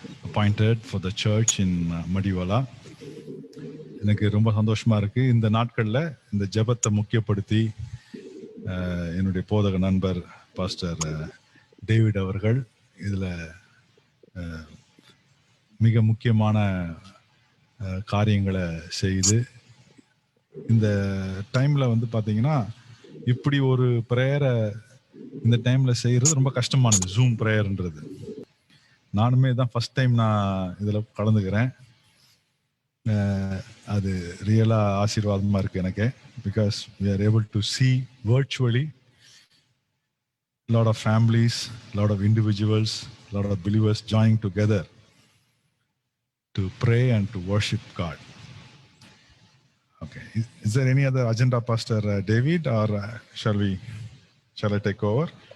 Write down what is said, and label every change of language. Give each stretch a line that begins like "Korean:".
English: appointed for the church in Madiwala.
Tamil: எனக்கு ரொம்ப சந்தோஷமா இருக்கு. இந்த நாட்களில் இந்த ஜெபத்தை முக்கியப்படுத்தி என்னுடைய போதக நண்பர் பாஸ்டர் டேவிட் அவர்கள் இதில் மிக முக்கியமான காரியங்களை செய்து இந்த டைமில் வந்து பார்த்தீங்கன்னா இப்படி ஒரு ப்ரேயரை இந்த டைமில் செய்கிறது ரொம்ப கஷ்டமானது. ஜூம் ப்ரேயர்ன்றது நானுமே தான் ஃபஸ்ட் டைம் நான் இதில் கலந்துக்கிறேன். அது ரியலாக ஆசீர்வாதமாக இருக்குது எனக்கு.
English: Because we are able to see virtually lot of families, lot of individuals, lot of believers joining together to pray and to worship God. Okay, is there any other agenda, Pastor David, or shall I take over?